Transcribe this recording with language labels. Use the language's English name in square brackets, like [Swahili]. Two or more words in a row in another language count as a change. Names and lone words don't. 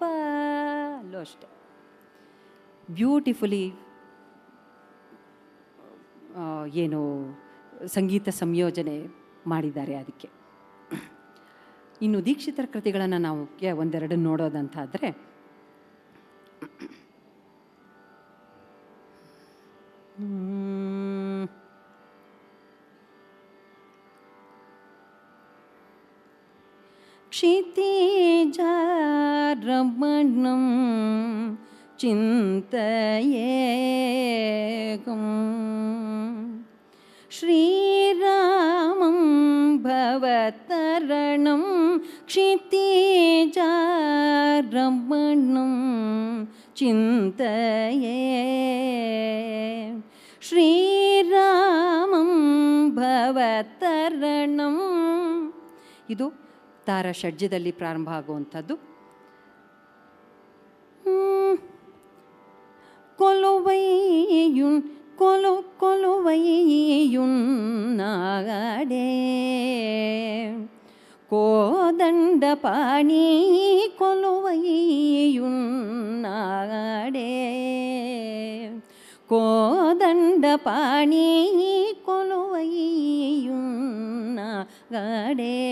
[Kannada] ಅಲ್ಲೂ ಅಷ್ಟೆ ಬ್ಯೂಟಿಫುಲಿ ಏನು ಸಂಗೀತ ಸಂಯೋಜನೆ ಮಾಡಿದ್ದಾರೆ ಅದಕ್ಕೆ. ಇನ್ನು ದೀಕ್ಷಿತರ ಕೃತಿಗಳನ್ನು ನಾವು ಒಂದೆರಡು ನೋಡೋದಂತಾದರೆ, [Sanskrit] क्षितिजारमणं चिन्तयेकं श्रीरामं भवतरणं क्षितिजारमणं चिन्तये ಶ್ರೀರಾಮಂ ಭವತರಣಂ. [Kannada] ಇದು ತಾರ ಷಡ್ಜದಲ್ಲಿ ಪ್ರಾರಂಭ ಆಗುವಂಥದ್ದು. [Telugu] కొలువైయున్ కొలువైయున్నాడే కోదండ పాణి కొలువైయున్నాడే కోదండ పాణి కొలువైయున్నాడే.